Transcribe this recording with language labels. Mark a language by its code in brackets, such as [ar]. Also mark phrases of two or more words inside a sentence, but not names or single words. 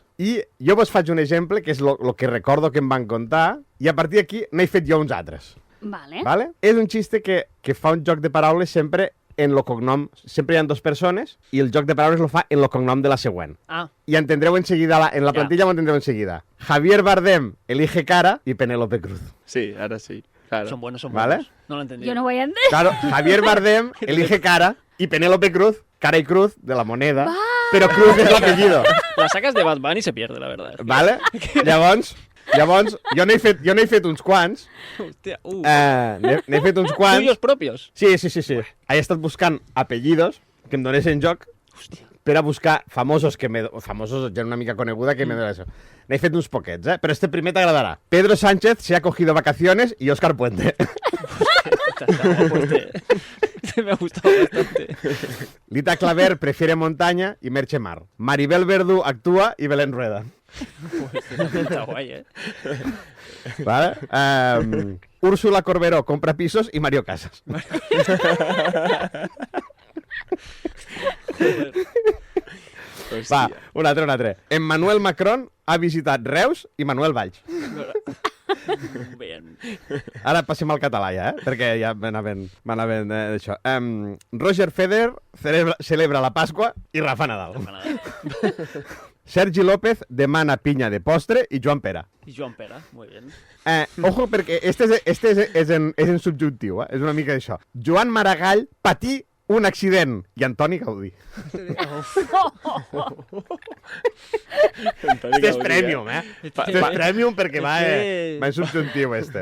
[ca] I jo vos faig un exemple, que és el que recordo que em van contar, i a partir d'aquí n'he fet jo uns altres. Vale. Vale? És un xiste que fa un joc de paraules sempre en lo cognom. Sempre hi ha dues persones i el joc de paraules lo fa en lo cognom de la següent. Ah, I entendreu enseguida, en la plantilla ho entendreu enseguida. Javier Bardem [es] elige cara [ca] i Penélope Cruz. [es] Sí, ahora sí. Claro. son buenos, son ¿Vale? buenos. No lo he entendido. [ca] Jo no ho he entès. [es] Claro, Javier Bardem elige cara y Penélope Cruz, cara y cruz de la moneda, pero Cruz es l'apellido. La sacas de Bad Bunny y se pierde, la verdad. Vale? [ca] Llavors, jo n'he fet uns quants. Hostia, N'he fet uns quants. [es] ¿Tuyos propios? Sí. [ca] He estat buscant apellidos que em donessin joc per a buscar famosos, famosos, gent una mica coneguda que me dona això. N'he fet uns poquets, però este primer t'agradarà. [es] Pedro Sánchez se ha cogido vacaciones y Óscar Puente. Este me ha gustado bastante. Lita Claver prefiere montaña y Merche Mar. Maribel Verdú actúa y Belén Rueda. Está guay, ¿eh? ¿Vale? Úrsula Corberó compra pisos y Mario Casas. [ca] Va, un altre. Emmanuel Macron ha visitat Reus i Manuel Valls. [es] Bien. [ca] Ara passem al català ja, perquè ja m'anaven d'això. Roger Federer celebra la Pasqua i Rafa Nadal. Sergi López demana pinya de postre i Joan Pera. [es] Y Joan Pera, muy bien. Ojo, [ca] perquè este és en subjuntiu, és una mica d'això. Joan Maragall patí un accident i Antoni Gaudí. Este és premium, Este és premium perquè va en subjuntiu, este.